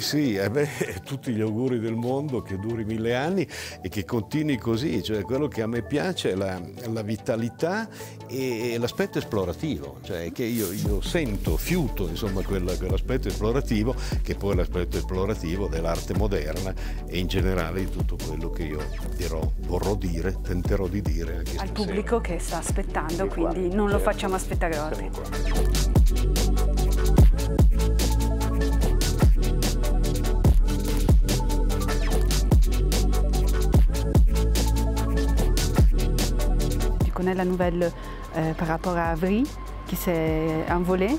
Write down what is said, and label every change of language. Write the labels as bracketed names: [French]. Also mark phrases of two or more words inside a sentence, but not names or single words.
[Italian] Sì, tutti gli auguri del mondo, che duri 1000 anni e che continui così, cioè quello che a me piace è la vitalità e l'aspetto esplorativo, cioè che io sento, fiuto insomma quell'aspetto esplorativo che poi è l'aspetto esplorativo dell'arte moderna e in generale di tutto quello che io vorrò dire, tenterò di dire anche al stasera. Pubblico che sta aspettando, quindi non lo facciamo aspettare oggi. [French] Tu connais la nouvelle par rapport à Avril qui s'est envolé?